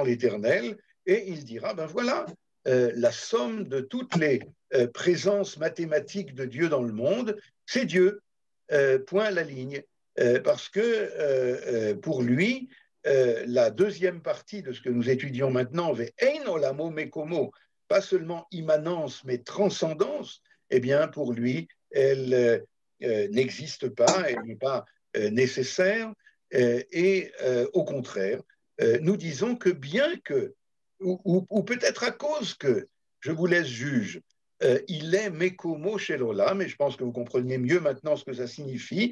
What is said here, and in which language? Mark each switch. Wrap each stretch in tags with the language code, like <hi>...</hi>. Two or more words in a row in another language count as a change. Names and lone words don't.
<fr>l'Éternel, et il dira, ben voilà, la somme de toutes les présences mathématiques de Dieu dans le monde, c'est Dieu, point à la ligne, parce que pour lui, la deuxième partie de ce que nous étudions maintenant,</fr> <he>ואין עולמו mekomo,</he> <fr>pas seulement immanence, mais transcendance, eh bien, pour lui, elle n'existe pas, elle n'est pas nécessaire, et au contraire, nous disons que bien que, ou peut-être à cause que, je vous laisse juge, il est</fr> <he>מקומו של עולם,</he> <fr>et je pense que vous comprenez mieux maintenant ce que ça signifie.</fr>